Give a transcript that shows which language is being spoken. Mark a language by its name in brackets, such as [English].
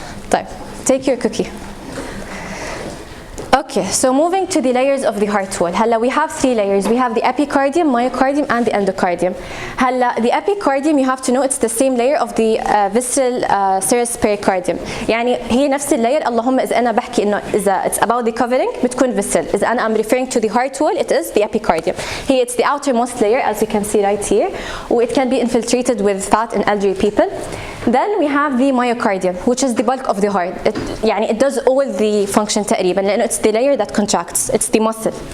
[Arabic] طيب, [English] take your cookie. Okay, so moving to the layers of the heart wall. [Arabic] هلا [English] we have three layers. We have the epicardium, myocardium, and the endocardium. [Arabic] هلا [English] the epicardium you have to know it's the same layer of the visceral serous pericardium. [Arabic] يعني هي نفس اللاير. اللهم إذا أنا بحكي إنه إذا [English] it's about the covering [Arabic] بتكون visceral. إذا أنا [English] I'm referring to the heart wall it is the epicardium. Here it's the outermost layer as you can see right here. It can be infiltrated with fat in elderly people. Then we have the myocardium which is the bulk of the heart. [Arabic] يعني [English] it does all the function [Arabic] تقريبا لأنه [English] it's the layer that contracts. It's the muscle.